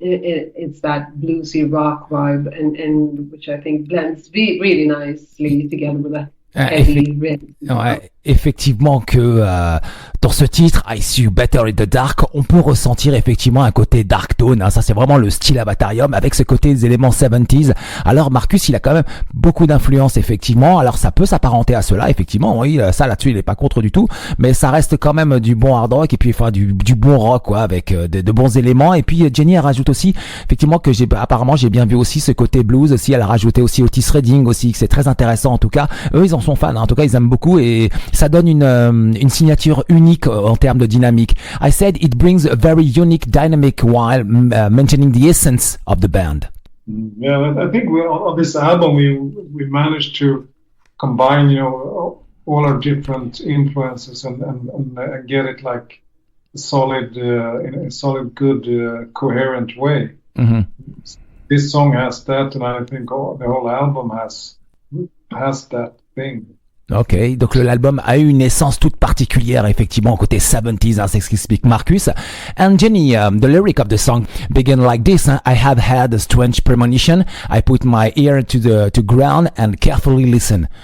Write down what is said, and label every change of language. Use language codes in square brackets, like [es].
[en] It's that bluesy rock vibe, and which I think blends really nicely together with that heavy rhythm. [fr] Effectivement que dans ce titre I See You Better in the Dark, on peut ressentir effectivement un côté dark tone, ça c'est vraiment le style Avatarium avec ce côté des éléments 70s. Alors Marcus, il a quand même beaucoup d'influence effectivement, alors ça peut s'apparenter à cela effectivement, oui, ça là-dessus il est pas contre du tout, mais ça reste quand même du bon hard rock et puis du bon rock quoi, avec de bons éléments. Et puis Jenny elle rajoute aussi effectivement que apparemment j'ai bien vu aussi ce côté blues aussi, elle a rajouté aussi Otis Redding aussi, que c'est très intéressant en tout cas. Eux ils en sont fans, en tout cas ils aiment beaucoup et ça donne une signature unique en termes de dynamique. [en] I said it brings a very unique dynamic while maintaining the essence of the band. Yeah, I think on this album we managed to combine, all our different influences and get it like solid, in a solid, good, coherent way. Mm-hmm. This song has that, and I think the whole album has that thing. [fr] Ok, donc l'album a eu une essence toute particulière, effectivement, côté 70s, c'est ce qu'explique Marcus. [en] And Jenny, the lyric of the song begin like this: I have had a strange premonition. I put my ear to ground and carefully listen.